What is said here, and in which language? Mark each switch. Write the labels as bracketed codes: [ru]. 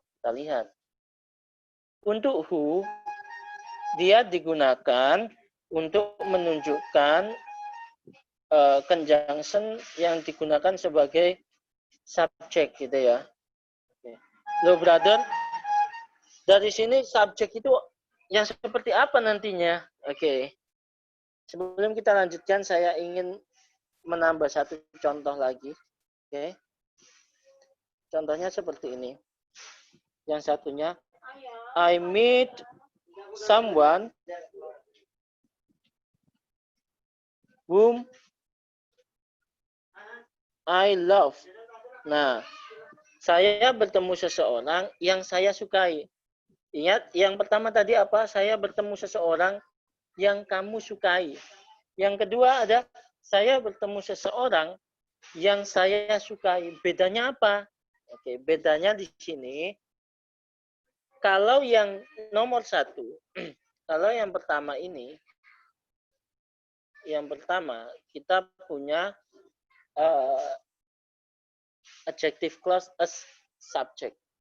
[id] Kita lihat. Untuk who, dia digunakan untuk menunjukkan conjunction yang digunakan sebagai subjek gitu ya. Loh brother, dari sini subjek itu yang seperti apa nantinya? Oke. Sebelum kita lanjutkan, saya ingin menambah satu contoh lagi. Oke. Contohnya seperti ini. [en] Yang satunya, I meet someone whom I love. [id] Nah, saya bertemu seseorang yang saya sukai. Ingat, yang pertama tadi apa? Saya bertemu seseorang yang kamu sukai. Yang kedua ada, saya bertemu seseorang yang saya sukai. Bedanya apa? Oke, bedanya di sini, kalau yang nomor 1, kalau yang pertama ini, yang pertama kita punya adjective clause as subject.